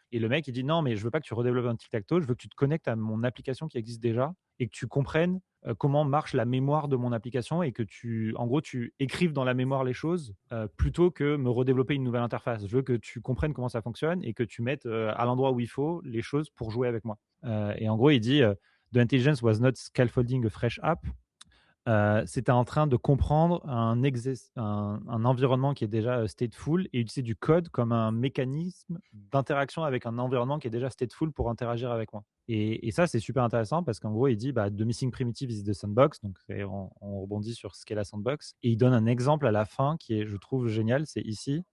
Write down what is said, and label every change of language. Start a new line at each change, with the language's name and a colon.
French: Et le mec, il dit non, mais je veux pas que tu redéveloppes un tic-tac-toe, je veux que tu te connectes à mon application qui existe déjà et que tu comprennes comment marche la mémoire de mon application et que tu écrives dans la mémoire les choses plutôt que me redévelopper une nouvelle interface. Je veux que tu comprennes comment ça fonctionne et que tu mettes à l'endroit où il faut les choses pour jouer avec moi. Et en gros, il dit
English: The intelligence was not scaffolding a fresh app.
French: C'était en train de comprendre un environnement qui est déjà stateful et utiliser du code comme un mécanisme d'interaction avec un environnement qui est déjà stateful pour interagir avec moi. Et ça, c'est super intéressant parce qu'en gros, il dit
English: The missing primitive is the sandbox.
French: Donc, on rebondit sur ce qu'est la sandbox. Et il donne un exemple à la fin qui est, je trouve, génial. C'est ici.